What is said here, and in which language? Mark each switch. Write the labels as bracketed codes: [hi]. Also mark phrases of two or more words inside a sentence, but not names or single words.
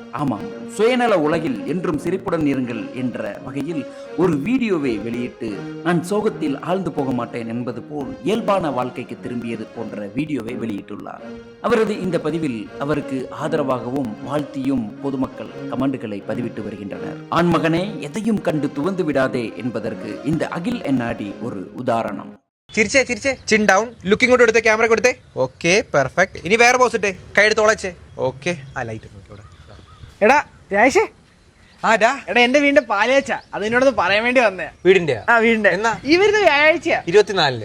[ta] ஆமாம், சுயநல உலகில் என்றும் சிரிப்புடன் இருங்கள் என்ற வகையில் ஒரு வீடியோவை வெளியிட்டு நான் சோகத்தில் ஆழ்ந்து போக மாட்டேன் என்பது போல் இயல்பான வாழ்க்கைக்கு திரும்பியது போன்ற வீடியோவை வெளியிட்டுள்ளார். அவரது இந்த பதிவில் அவருக்கு ஆதரவாகவும் வாழ்த்தியும் பொதுமக்கள் கமெண்டுகளை பதிவிட்டு வருகின்றனர். ஆண்மகனே, எதையும் கண்டு துவந்து விடாதே என்பதற்கு இந்த அகில் என்ஆர்டி ஒரு உதாரணம். [ml] ചിരിച്ചേ ചിരിച്ചേ, [en] chin down, looking [ml] കൊണ്ട് എടുത്തേ, ക്യാമറ കൊടുത്തേ. [en] okay, perfect. [ml] ഇനി വേറെ പോസ് ഇട്ടേ, കൈ എടുത്ത് ഓളച്ചേ. ഓക്കെ, ആ ലൈറ്റ് നോക്കി. എടാ രാജേഷേ, ആ ഡാ, എടാ എന്റെ വീടിന്റെ പാലയച്ച അത് എന്നോടൊന്ന് പറയാൻ വേണ്ടി വന്നേ. വീടിന്റെ വീടിന്റെ എന്നാ? ഈ വരുന്ന വ്യാഴാഴ്ചയാ, 24-ന്.